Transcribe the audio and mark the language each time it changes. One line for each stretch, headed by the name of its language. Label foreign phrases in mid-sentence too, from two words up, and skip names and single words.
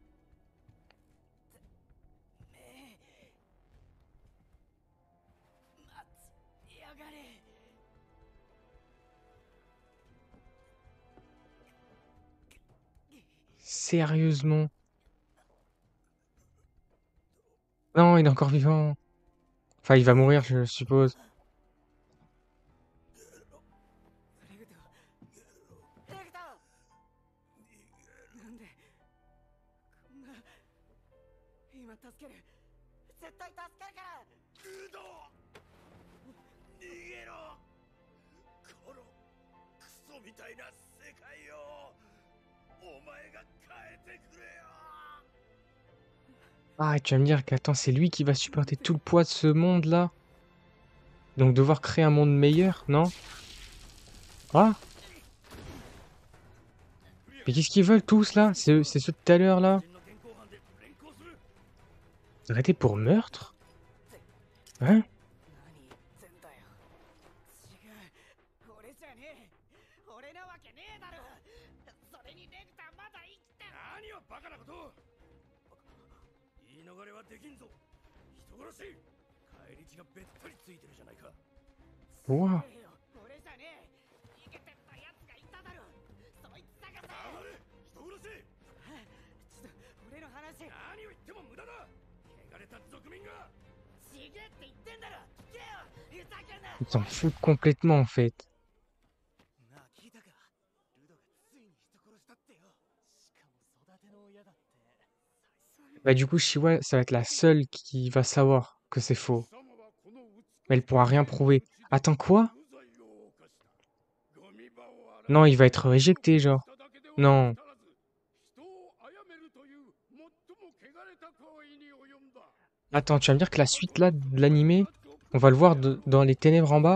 French: Sérieusement? Non, il est encore vivant. Enfin, il va mourir, je suppose.
Japanese: レグト。レグト。なんでこんな。今助ける。絶対助けるから。ルド、逃げろ。このクソみたいな世界をお前が変えてくれよ。
French: Ah, tu vas me dire qu'attends, c'est lui qui va supporter tout le poids de ce monde là? Donc devoir créer un monde meilleur, non? Ah? Mais qu'est-ce qu'ils veulent tous là? C'est ceux de tout à l'heure là? Arrêtez pour meurtre? Hein?
Japanese: 何言ってんだよ。違う。俺じゃねえ。俺なわけねえだろ。それにレグタまだ生きてる。何をバカなことを。言い逃れはできんぞ。人殺し。返り血がべったりついてるじゃないか。
French: Ouah.
Japanese: 俺じゃねえ。逃げてったやつがいただろ。そいつ探せ。黙れ。人殺し。ちょっと俺の話。何を言っても無駄だ。汚れた族民が。ちげえって言ってんだろ。聞けよ。ふざけんな。
French: Ils s'en foutent complètement en fait.
Japanese: なあ聞いたか。ルドがついに人殺したってよ。しかも育ての親だって。
French: Bah du coup, Shiwa, ça va être la seule qui va savoir que c'est faux. Mais elle pourra rien prouver. Attends, quoi? Non, il va être réjecté, genre. Non. Attends, tu vas me dire que la suite là de l'animé, on va le voir dans les ténèbres en bas.